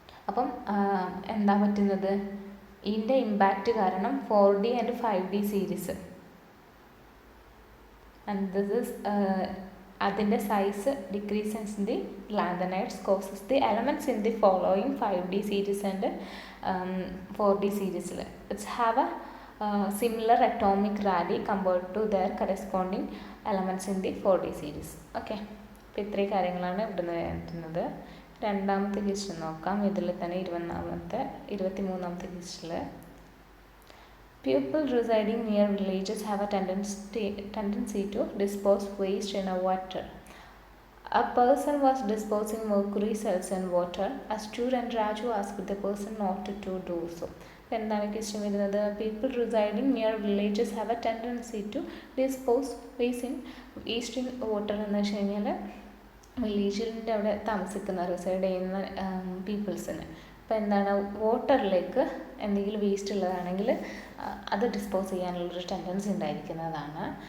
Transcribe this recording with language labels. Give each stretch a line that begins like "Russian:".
Malayalam: അപ്പം എന്താ പറ്റുന്നത്? ഇതിൻ്റെ ഇമ്പാക്റ്റ് കാരണം
English: 4D and 5D series and this is അതിൻ്റെ size decreases in the lanthanides causes the elements in the following 5D series and 4D സീരീസിൽ it's have a similar atomic radii compared to their corresponding elements in the 4D series.
Malayalam: Okay, അപ്പോൾ ഇത്രയും കാര്യങ്ങളാണ് ഇവിടുന്ന് വരുന്നത്. രണ്ടാമത്തെ question നോക്കാം. ഇതിൽ തന്നെ 23ാമത്തെ ക്വസ്റ്റ്യനിൽ
English: people residing near villages have a tendency to dispose waste in a water. A person was disposing mercury cells in water. Astur and Raju asked the person not to do so.
Malayalam: എന്താണ് question വരുന്നത്?
English: people residing near villages have a tendency to dispose waste in water
Malayalam: എന്ന് വെച്ച് കഴിഞ്ഞാൽ വില്ലേജിൻ്റെ അവിടെ താമസിക്കുന്ന reside ചെയ്യുന്ന പീപ്പിൾസിന് അപ്പോൾ എന്താണ്, വാട്ടറിലേക്ക് എന്തെങ്കിലും വേസ്റ്റ് ഉള്ളതാണെങ്കിൽ അത് ഡിസ്പോസ് ചെയ്യാനുള്ളൊരു ടെൻഡൻസി ഉണ്ടായിരിക്കുന്നതാണ്.